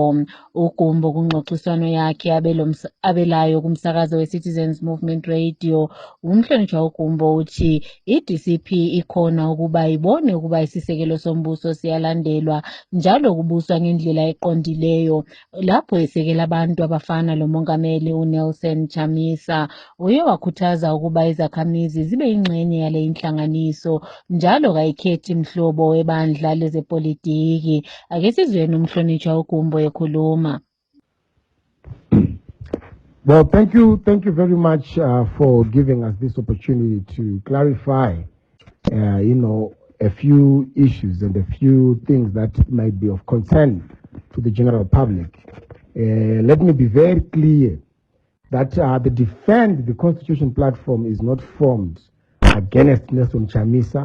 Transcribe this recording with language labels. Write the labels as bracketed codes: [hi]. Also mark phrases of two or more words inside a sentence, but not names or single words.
[nd] uGumbo kungxoxiswano yakhe abelayo kumsakazo we-Citizens Movement Radio umhlonitshwa uGumbo uthi i-DCP ikhona ukuba ibone ukuba isisekelo sombuso siyalandelwa njalo kubuswa ngendlela eqondileyo lapho esekela abantu abafana lo mongameli uNelson Chamisa. Uye wakhuthaza ukuba izakhamizi zibe ingxenye yale inhlanganiso njalo kayikhethi mhlobo webandla lezepolitiki. Ake sizweni umhlonitshwa uGumbo ekhuluma. [en] Well, thank you very much for giving us this opportunity to clarify, a few issues and a few things that might be of concern to the general public. Let me be very clear that the Defend the Constitution platform is not formed against Nelson Chamisa.